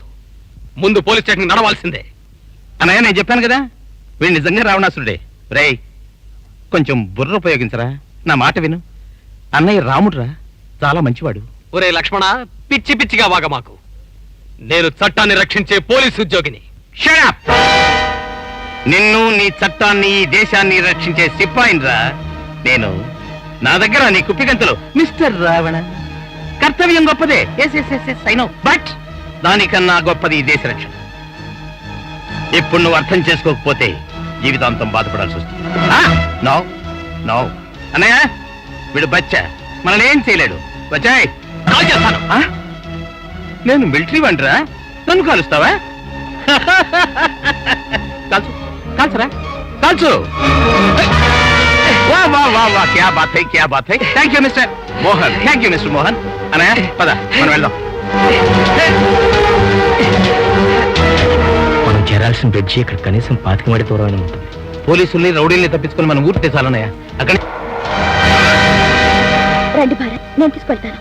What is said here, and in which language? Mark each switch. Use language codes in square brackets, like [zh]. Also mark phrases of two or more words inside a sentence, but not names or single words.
[te] ముందు పోలీస్ స్టేషన్ నడవాల్సిందే. అన్నయ్య, నేను చెప్పాను కదా, వీడు నిజంగా రావణాసురుడే. రేయ్, కొంచెం బుర్ర ఉపయోగించరా, నా మాట విను. అన్నయ్య రాముడురా, చాలా మంచివాడు. ఒరే లక్ష్మణ, పిచ్చి పిచ్చిగా వాగ మాకు. నేను చట్టాన్ని రక్షించే పోలీసు ఉద్యోగిని. [en] Shut up! [te] నిన్ను, నీ చట్టాన్ని, ఈ దేశాన్ని రక్షించే సిపాయినిరా నేను. నా దగ్గర నీ కుప్పిగంతలు మిస్టర్ రావణ. కర్తవ్యం గొప్పదే, బట్ దానికన్నా గొప్పది ఈ దేశ రక్షణ. ఇప్పుడు నువ్వు అర్థం చేసుకోకపోతే జీవితాంతం బాధపడాల్సి వస్తుంది. [en] no no [te] అన్నయ్య, వీడు బచ్చా, మనల్ని ఏం చేయలేడు. వచ్చాయ్, కాల్ చేస్తాను. నేను మిలిటరీ వంటరా, నన్ను కాలుస్తావా? కాల్చు, కాల్చరా, కాల్చు. [hi] वाह वाह वाह वाह, क्या बात है, क्या बात है, క్యా బాత్ హై. [en] thank you Mister Mohan, thank you Mister Mohan. [te] అన్నయ్య పద, మనం వెళ్దాం. మనం చేరాల్సిన బ్రిడ్జి ఇక్కడ కనీసం 25 మైళ్ళ దూరమైన ఉంటుంది. పోలీసుల్ని, రౌడీల్ని తప్పించుకొని మనం ఊరితే చాలన్నయ్య. అక్కడ రండి భారత్, నేను తీసుకెళ్తాను.